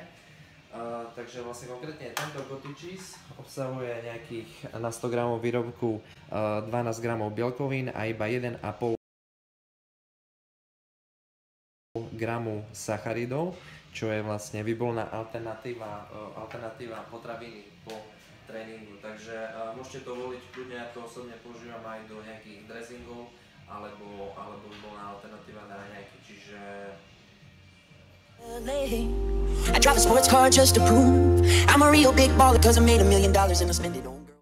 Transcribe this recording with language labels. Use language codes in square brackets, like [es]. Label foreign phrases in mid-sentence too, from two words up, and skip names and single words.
[sk] Takže vlastne konkrétne tento [en] cottage cheese [sk] obsahuje nejakých na 100 g výrobku 12 g bielkovín a iba 1,5 g sacharidov, čo je vlastne výborná alternatíva potraviny po tréningu. Takže môžete to voliť kľudne, ja to osobne používam aj do nejakých dressingov, alebo výborná alternatíva na raňajky, čiže [en] I drive a sports car just to prove I'm a real big baller, cause I made $1 million and I spend it on